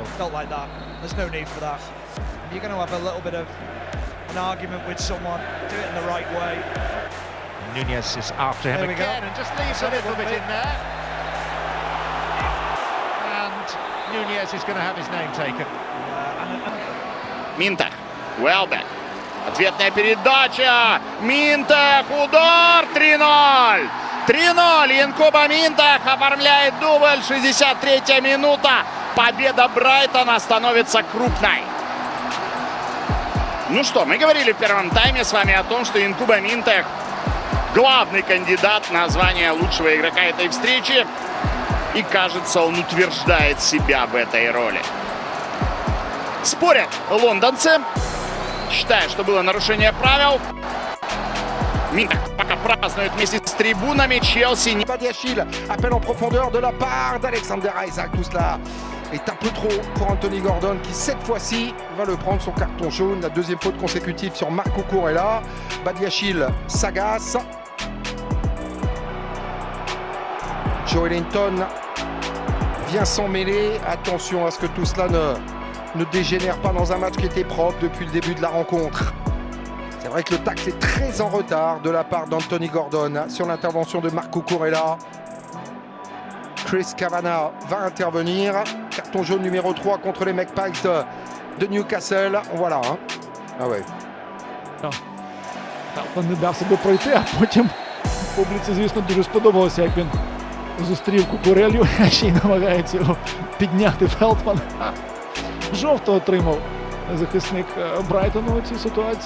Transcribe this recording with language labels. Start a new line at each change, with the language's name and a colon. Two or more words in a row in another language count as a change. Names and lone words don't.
English: Not like that. There's no need for that. If you're going to have a little bit of an argument with someone, do it in the right way. Nunez is after him again and just leaves a little bit in there. And Nunez is going to have his name taken.
Russian: Минтах, Уэлбек. Ответная передача. Минтах, удар, 3-0. 3-0, Янкуба Минтах оформляет дубль, 63-я минута. Победа Брайтона становится крупной. Ну что, мы говорили в первом тайме с вами о том, что Янкуба Минтах главный кандидат на звание лучшего игрока этой встречи. И кажется, он утверждает себя в этой роли. Спорят лондонцы, считая, что было нарушение правил. Минтах пока празднует вместе с трибунами. Челси.
French: Badiashile, appel en profondeur de la part d'Alexander Isaac. Tout cela est un peu trop pour Anthony Gordon qui cette fois-ci va le prendre son carton jaune. La deuxième faute consécutive sur Marco Cucurella. Badiashile s'agace. Joelinton vient s'en mêler. Attention à ce que tout cela ne dégénère pas dans un match qui était propre depuis le début de la rencontre. C'est vrai que le tacle est très en retard de la part d'Anthony Gordon sur l'intervention de Marco Cucurella. Chris Kavanagh va intervenir. Carton jaune numéro 3 contre les Magpies de Newcastle. Voilà. Hein. Ah ouais.
Ukrainian: Він не дав себе пройти, а потім публіці, звісно, дуже сподобалося, як він зустрів Кукурелью, а ще й намагається його підняти Фелтман. Жовто отримав захисник Брайтону у цій ситуації.